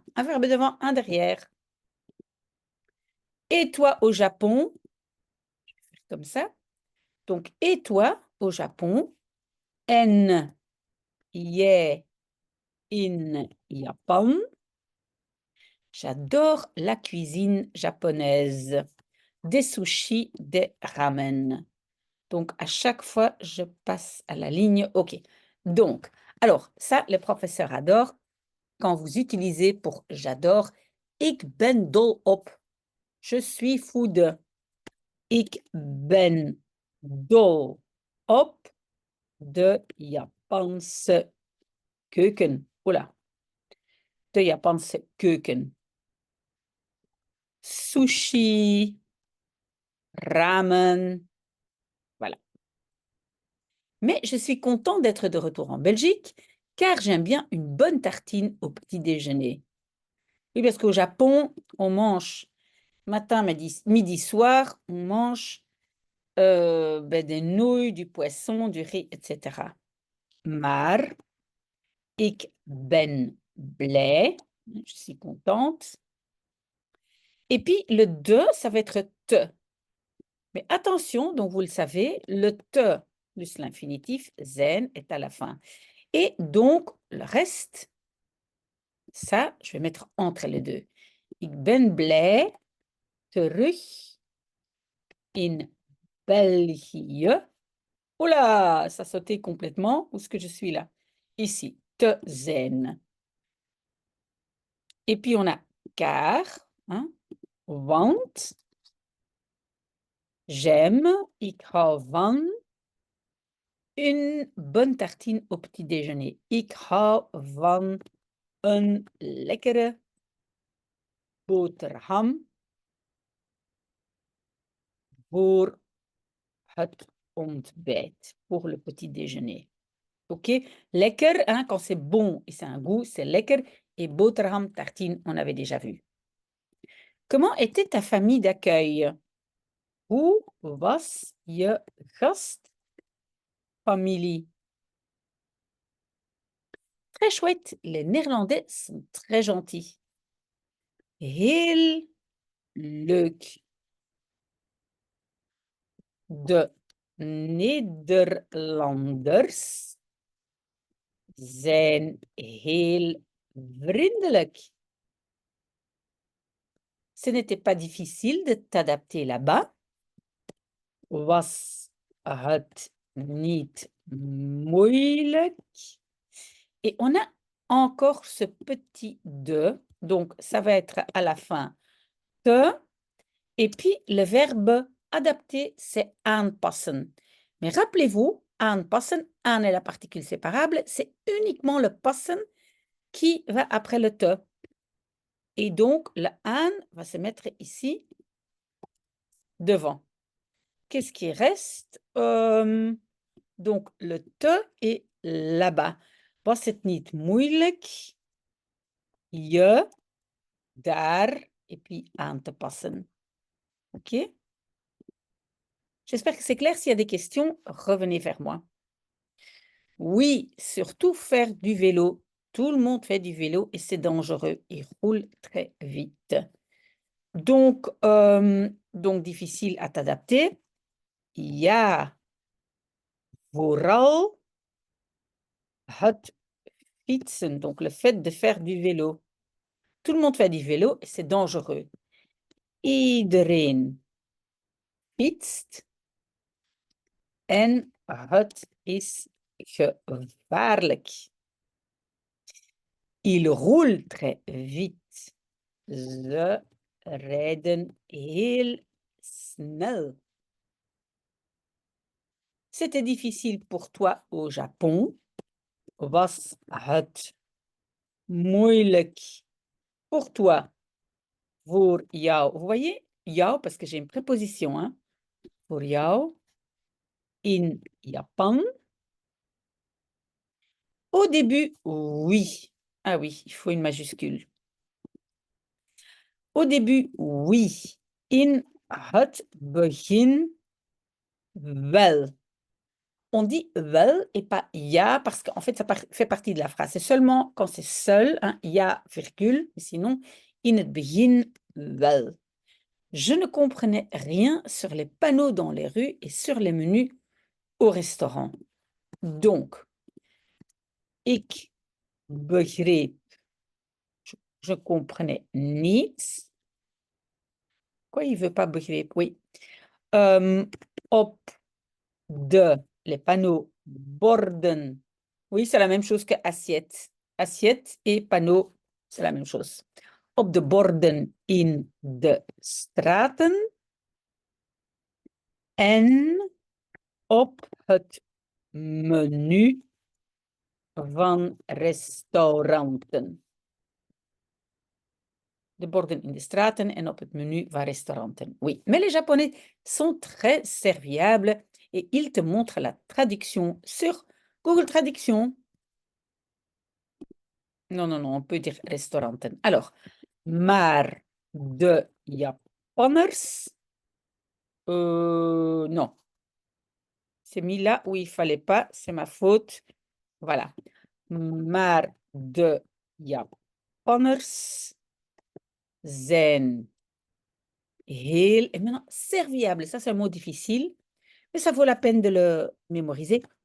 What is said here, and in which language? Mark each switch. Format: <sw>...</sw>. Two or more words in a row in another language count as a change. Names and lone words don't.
<fr>Un verbe devant, un derrière. Et toi au Japon, je vais faire comme ça. Donc, et toi au Japon,</fr> <nl>en jij in Japan.</nl> <fr>J'adore la cuisine japonaise, des sushis, des ramen. Donc, à chaque fois, je passe à la ligne OK. Donc, alors, ça, le professeur adore. Quand vous utilisez pour j'adore,</fr> <nl>ik ben dol op.</nl> <fr>Je suis fou de.</fr> <nl>Ik ben dol op de Japanse keuken. Oula. De Japanse keuken. Sushi, ramen.</nl> <fr>Voilà. Mais je suis contente d'être de retour en Belgique car j'aime bien une bonne tartine au petit déjeuner. Oui, parce qu'au Japon, on mange matin, midi, soir, on mange des nouilles, du poisson, du riz, etc.</fr> <nl>Maar, ik ben blij.</nl> <fr>Je suis contente. Et puis, le de, ça va être te. Mais attention, donc vous le savez, le te plus l'infinitif zijn est à la fin. Et donc, le reste, ça, je vais mettre entre les deux.</fr> <nl>Ik ben blij terug in België.</nl> <fr>Oula, ça a sauté complètement. Où est-ce que je suis là? Ici,</fr> <nl>te zijn.</nl> <fr>Et puis, on a car, hein,</fr> <nl>want,</nl> <fr>j'aime,</fr> <nl>ik hou van,</nl> <fr>une bonne tartine au petit déjeuner.</fr> <nl>Ik hou van een lekkere boterham voor het ontbijt,</nl> <fr>pour le petit déjeuner. OK? Lekker, hein, quand c'est bon et c'est un goût, c'est lekker. Et boterham, tartine, on avait déjà vu. Comment était ta famille d'accueil?</fr> <nl>Hoe was je gastfamilie?</nl> <fr>Très chouette, les Néerlandais sont très gentils.</fr> <nl>Heel leuk. De Nederlanders zijn heel vriendelijk.</nl> <fr>Ce n'était pas difficile de t'adapter là-bas.</fr> <nl>Was het niet moeilijk?</nl> <fr>Et on a encore ce petit de, donc ça va être à la fin te, et puis le verbe adapter, c'est aanpassen. Mais rappelez-vous,</fr> <nl>aanpassen, aan</nl> <fr>est la particule séparable, c'est uniquement le passen qui va après le te. Et donc, le aan va se mettre ici, devant. Qu'est-ce qui reste? Donc, le te est là-bas.</fr> <nl>Was het niet moeilijk je daar</nl> <fr>et puis</fr> <nl>aan te passen?</nl> <fr>OK? J'espère que c'est clair. S'il y a des questions, revenez vers moi. Oui, surtout faire du vélo. Tout le monde fait du vélo et c'est dangereux. Il roule très vite. Donc difficile à t'adapter.</fr> <nl>Ja, vooral het fietsen,</nl> <fr>donc le fait de faire du vélo. Tout le monde fait du vélo et c'est dangereux.</fr> <nl>Iedereen fietst en het is gevaarlijk.</nl> <fr>Il roule très vite.</fr> <nl>Ze rijden heel snel.</nl> <fr>C'était difficile pour toi au Japon.</fr> <nl>Was het moeilijk</nl> <fr>pour toi?</fr> <nl>Voor jou.</nl> <fr>Vous voyez, jou, parce que j'ai une préposition, hein.</fr> <nl>Voor jou. In Japan.</nl> <fr>Au début, oui. Ah oui, il faut une majuscule. Au début, oui.</fr> <nl>In het begin, wel.</nl> <fr>On dit wel et pas ja parce qu'en fait, ça fait partie de la phrase. C'est seulement quand c'est seul, hein, ja, virgule, mais sinon,</fr> <nl>in het begin, wel.</nl> <fr>Je ne comprenais rien sur les panneaux dans les rues et sur les menus au restaurant. Donc,</fr> <nl>ik begreep,</nl> <fr>je comprenais</fr> <nl>niets.</nl> <fr>Quoi, il veut pas begreep? Oui. Op les panneaux borden. Oui, c'est la même chose que assiette. Assiette et panneau, c'est la même chose.</fr> <nl>Op de borden in de straten. En op het menu van restauranten. De borden in de straten en op het menu van restauranten.</nl> <fr>Oui, mais les Japonais sont très serviables et ils te montrent la traduction sur Google Traduction. Non, on peut dire restauranten. Alors,</fr> <nl>maar de Japanners,</nl> <fr>non. C'est mis là où il fallait pas, c'est ma faute. Voilà.</fr> <nl>Maar de Japanners zijn heel,</nl> <fr>et maintenant, serviable, ça c'est un mot difficile, mais ça vaut la peine de le mémoriser.</fr>